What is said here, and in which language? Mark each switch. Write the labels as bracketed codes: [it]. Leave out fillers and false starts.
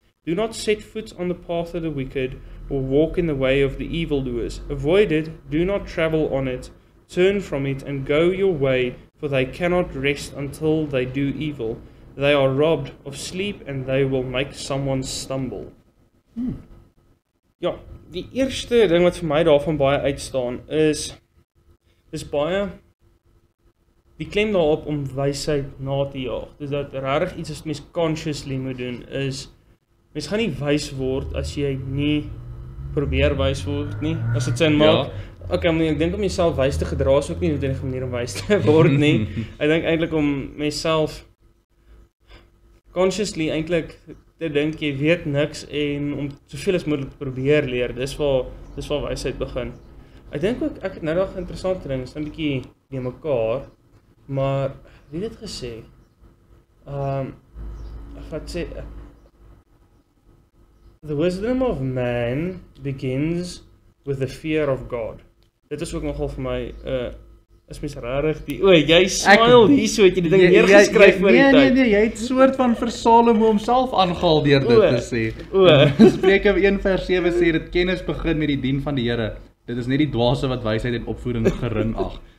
[en] Do not set foot on the path of the wicked, or walk in the way of the evildoers. Avoid it, do not travel on it. Turn from it and go your way, for they cannot rest until they do evil. They are robbed of sleep, and they will make someone stumble. [af] Ja, die eerste ding wat vir my daarvan baie uitstaan is baie die klem daarop om wysheid na te jaag. Dis dat regtig iets wat mens consciously moet doen is mens gaan nie wys word as jy nie probeer wys word nie. As dit sin maak. Ja. Okay, maar ek dink om jouself wys te gedra is ook nie noodwendig 'n manier om wys te word nie. Ek dink eintlik om myself consciously eintlik te dink jy weet niks en om soveel as moontlik te probeer leer. Dis waar wysheid begin. Ek dink ook ek het nou nog 'n interessante ding, is 'n bietjie nie mekaar, maar wie het dit gesê? Wat sê [en] the wisdom of man begins with the fear of God. [af] Dit is ook nogal vir my is mens regtig die jy smile hierso het jy die ding neergeskryf vir die tyd. Nee, jy het soort van vir Salomo homself aangehaal deur dit te sê. Spreuke 1:7 sê dit kennis begin met die dien van die Here. Dit is net die dwaase wat wysheid en opvoeding gering ag.